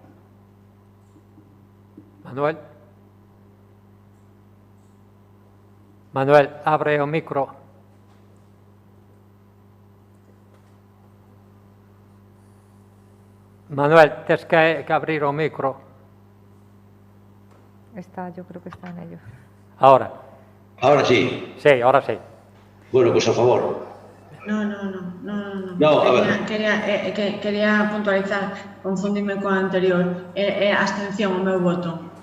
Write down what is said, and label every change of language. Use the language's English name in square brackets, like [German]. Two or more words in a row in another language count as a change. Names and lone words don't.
[Galician] Manuel. Manuel, abre o micro. Manuel, tes que abrir o micro. [Spanish] Yo creo que está en ello. Ahora. Ahora sí. Sí, ahora sí. Bueno, pues a favor. No, a ver. [Galician] quería puntualizar, confundime co anterior, é abstención o meu voto.